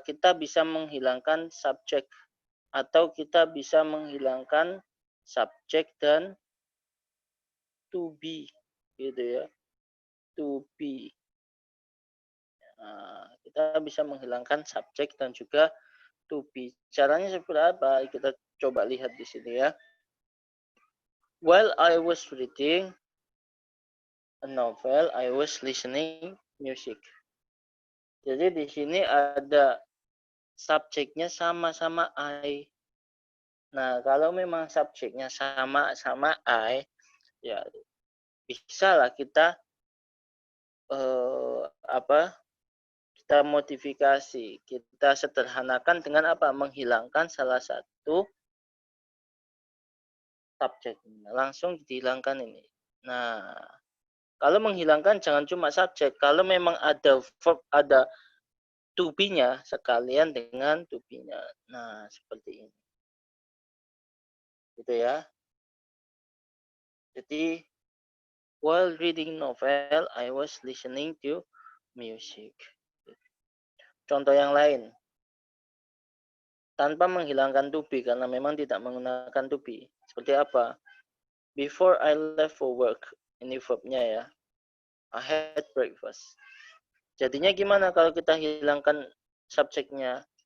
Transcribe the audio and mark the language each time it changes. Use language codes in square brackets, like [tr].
[id] Kita bisa menghilangkan subjek atau kita bisa menghilangkan subjek dan to be gitu ya. To be. Nah, kita bisa menghilangkan subjek dan juga to be. Caranya seperti apa? Kita coba lihat di sini ya. [en] While I was reading a novel, I was listening music. [id] Jadi di sini ada subjeknya sama-sama I. Nah, kalau memang subjeknya sama-sama I, ya bisa lah kita kita modifikasi, kita sederhanakan dengan apa? Menghilangkan salah satu subjeknya. Langsung dihilangkan ini. Nah, kalau menghilangkan jangan cuma subjek. Kalau memang ada verb, ada to be-nya sekalian dengan to be-nya. Nah, seperti ini. Gitu ya. Jadi, [en] while reading novel, I was listening to music. [id] Contoh yang lain. Tanpa menghilangkan to be, karena memang tidak menggunakan to be. Seperti apa? [en] Before I left for work. [id] Ini verb-nya ya. [en] I had breakfast. [id] Jadinya gimana kalau kita hilangkan subjeknya?